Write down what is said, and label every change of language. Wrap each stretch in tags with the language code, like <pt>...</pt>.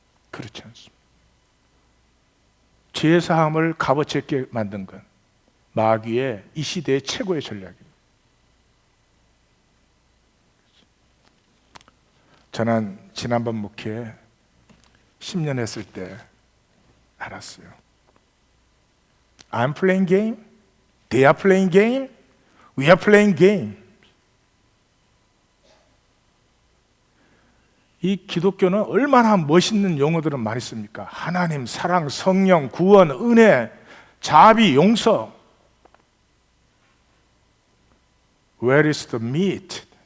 <ko>그렇지 않습니다. 제사함을 값어치 있게 만든 건 마귀의 이 시대의 최고의 전략입니다. 저는 지난번 목회 10년 했을 때 알았어요.</ko> <en>I'm playing game, they are playing game, we are playing game.</en> <ko>이 기독교는 얼마나 멋있는 용어들은 많이 씁니까? 하나님, 사랑, 성령, 구원, 은혜, 자비, 용서.</ko> <en>Where is the meat?</en>